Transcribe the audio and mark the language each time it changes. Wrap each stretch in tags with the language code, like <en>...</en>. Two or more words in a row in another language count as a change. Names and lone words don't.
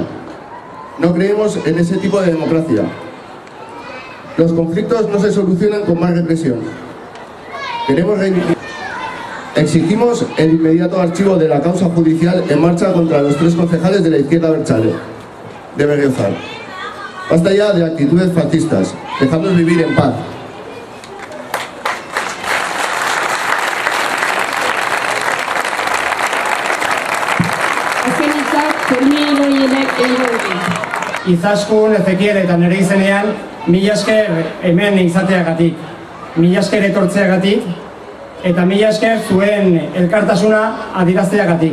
<es>No creemos en ese tipo de democracia. Los conflictos no se solucionan con más represión. Exigimos el inmediato archivo de la causa judicial en marcha contra los 3 concejales de la izquierda abertzale de Berriozar. Basta ya de actitudes fascistas. Dejadnos vivir en paz.</es> <eu>Izaskun, Ezekiel eta nire izenean, mila esker hemen izateagatik, mila esker etortzeagatik, eta mila esker zuen elkartasuna adierazteagatik.</eu>